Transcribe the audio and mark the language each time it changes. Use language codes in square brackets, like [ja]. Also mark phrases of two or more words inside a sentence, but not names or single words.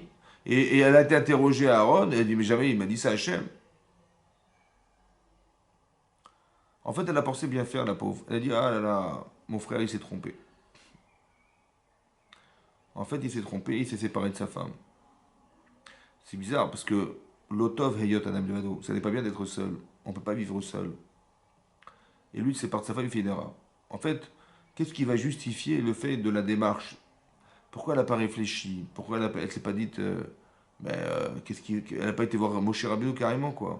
[fr] Et elle a été interrogée à Aaron, et elle dit, mais jamais il m'a dit ça à Hachem. En fait, elle a pensé bien faire, la pauvre. Elle a dit, ah là là, mon frère, il s'est trompé. En fait, il s'est trompé, il s'est séparé de sa femme. C'est bizarre, parce que [he] לא טוב היות אדם לבדו, [fr] ça n'est pas bien d'être seul. On ne peut pas vivre seul. Et lui, il se sépare de sa femme, il fait une erreur. En fait, qu'est-ce qui va justifier le fait de la démarche? Pourquoi elle n'a pas réfléchi? Pourquoi elle ne s'est pas dit, elle n'a pas été voir Moshe Rabbeinu carrément, quoi?